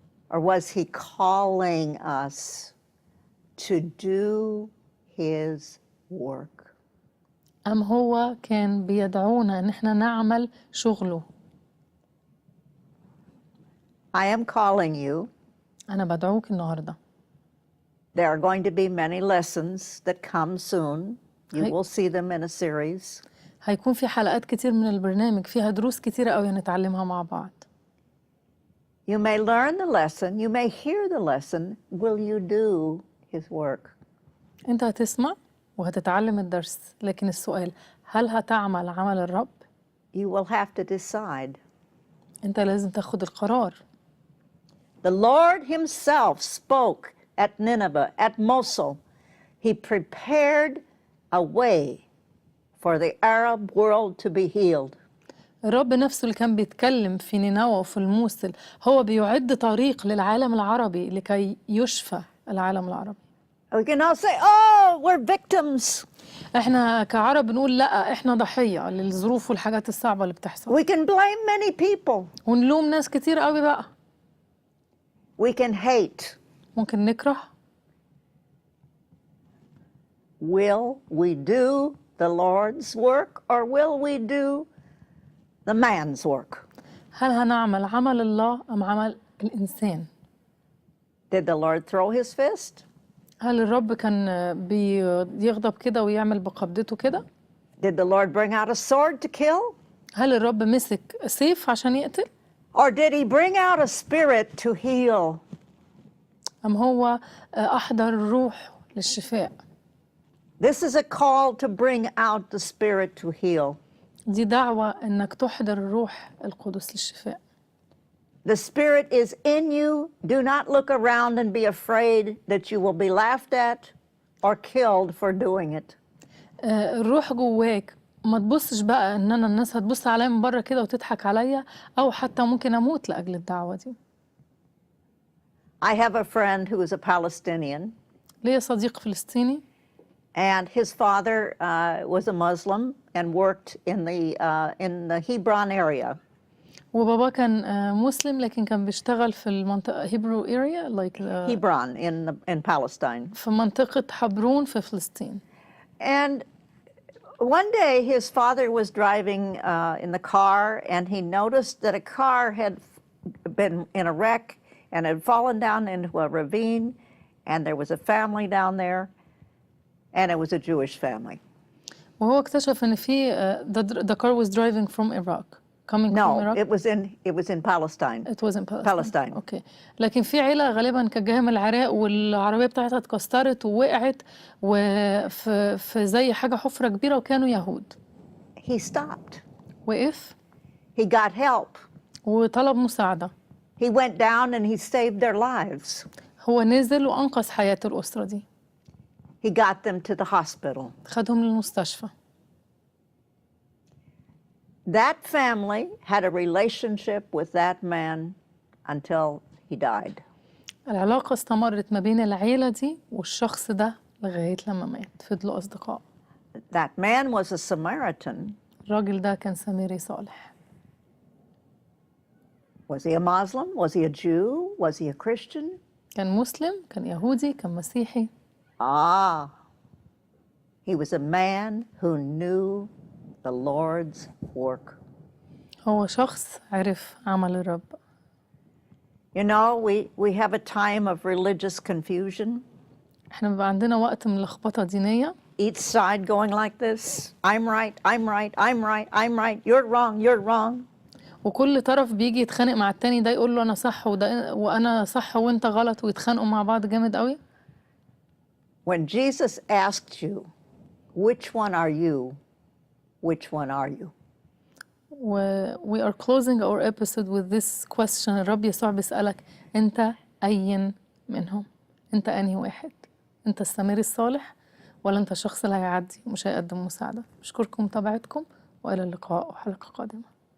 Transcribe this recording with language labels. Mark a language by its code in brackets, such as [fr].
[en] Or was he calling us to do his work? [ar] أم هو كان بيدعونا إن احنا نعمل شغله؟ [en] I am calling you. [ar] أنا بدعوك النهاردة. [en] There are going to be many lessons that come soon. You will see them in a series. [ar] هيكون في حلقات كتير من البرنامج فيها دروس كتيرة قوي هنتعلمها مع بعض. [en] You may learn the lesson, you may hear the lesson. Will you do his work? [ar] أنت هتسمع وهتتعلم الدرس، لكن السؤال هل هتعمل عمل الرب؟ [en] You will have to decide. [ar] أنت لازم تاخد القرار. [en] The Lord himself spoke at Nineveh, at Mosul. He prepared a way for the Arab world to be healed. [ar] الرب نفسه اللي كان بيتكلم في نينوى وفي الموصل هو بيعد طريق للعالم العربي لكي يشفى العالم العربي. [en] We can all say, oh, we're victims. [ar] احنا كعرب نقول لا، احنا ضحية للظروف والحاجات الصعبة اللي بتحصل. [en] We can blame many people. [ar] ونلوم ناس كتير قوي بقى. [en] We can hate. [ar] ممكن نكره. [en] Will we do the Lord's work or will we do the man's work? [ar] هل هنعمل عمل الله أم عمل الإنسان؟ [en] Did the Lord throw his fist? [ar] هل الرب كان بيغضب كده ويعمل بقبضته كده؟ [en] Did the Lord bring out a sword to kill? [ar] هل الرب مسك سيف عشان يقتل؟ [en] Or did he bring out a spirit to heal? [ar] أم هو أحضر الروح للشفاء. [en] This is a call to bring out the Spirit to heal. [ar] دي دعوة إنك تحضر الروح القدس للشفاء. [en] The Spirit is in you. Do not look around and be afraid that you will be laughed at or killed for doing it. [ar] الروح جواك، ما تبصش بقى إن أنا الناس هتبص عليا من بره كده وتضحك عليا، أو حتى ممكن أموت لأجل الدعوة دي. [en] I have a friend who is a Palestinian, [ar] ليا صديق فلسطيني [en] and his father was a Muslim and worked in the Hebron area. [ar] وبابا كان مسلم لكن كان بيشتغل في المنطقة هيبرو [en] area like Hebron in Palestine. [ar] في منطقة حبرون في فلسطين. [en] And one day his father was driving in the car, and he noticed that a car had been in a wreck and had fallen down into a ravine, and there was a family down there, and it was a Jewish family. [ar] وهو اكتشف إن في [en] the car was driving from Iraq. Coming from No, Iraq. it was in Palestine. It was in Palestine. [ar] اوكي. لكن في عيلة غالبا كانت جاية من العراق والعربية بتاعتها اتكسرت ووقعت وفي زي حاجة حفرة كبيرة وكانوا يهود. [en] He stopped. [ar] وقف [en] He got help. [ar] وطلب مساعدة. [en] He went down and he saved their lives. [ar] هو نزل وأنقذ حياة الأسرة دي. [en] He got them to the hospital. [ar] خدهم للمستشفى. [en] That family had a relationship with that man until he died. [ar] العلاقة استمرت ما بين العيلة دي والشخص ده لغاية لما مات. فضلوا أصدقاء. [en] That man was a Samaritan. [ar] الراجل ده كان سامري صالح. [en] Was he a Muslim? Was he a Jew? Was he a Christian? [ar] كان مسلم، كان يهودي، كان مسيحي. [en] He was a man who knew the Lord's work. [ar] هو شخص عرف عمل الرب. [en] You know, we have a time of religious confusion. [ar] احنا بيبقى عندنا وقت من لخبطة دينية. [en] Each side going like this. I'm right, I'm right, I'm right, I'm right. You're wrong, you're wrong. [ar] وكل طرف بيجي يتخانق مع التاني، ده يقول له أنا صح وأنا صح وأنت غلط، ويتخانقوا مع بعض جامد قوي. [en] When Jesus asked you, which one are you? Which one are you? We are closing our episode with this question. [ar] الرب يسوع بيسألك أنت أين منهم؟ أنت أنهي واحد؟ أنت السامري الصالح ولا أنت الشخص اللي هيعدي ومش هيقدم مساعدة؟ بشكركم متابعتكم وإلى اللقاء وحلقة قادمة.